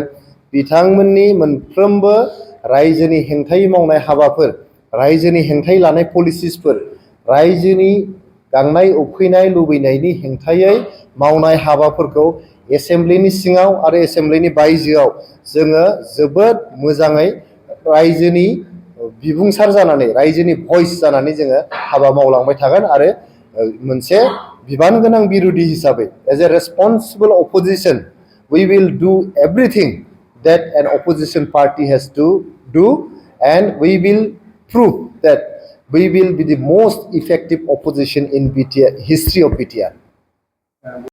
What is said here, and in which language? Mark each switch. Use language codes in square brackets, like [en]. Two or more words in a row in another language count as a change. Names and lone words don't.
[brx] बिथांमोननि मोनफ्रोमबो रायजोनि हेंथायै मावनाय हाबाफोर, रायजोनि हेंथायै लानाय पलिसिसफोर, रायजोनि गांनाय उखैनाय लुबैनायनि हेंथायै मावनाय हाबाफोरखौ एसेम्ब्लिनि सिङाव आरो एसेम्ब्लिनि बायजोआव जोङो जोबोद मोजाङै रायजोनि बिबुंसार जानानै, रायजोनि भइस जानानै जोङो हाबा मावलांबाय थागोन। आरो मोनसे बिबान गोनां बिरोधि हिसाबै [en] as a responsible opposition we will do everything that an opposition party has to do, and we will prove that we will be the most effective opposition in BTR, history of BTR.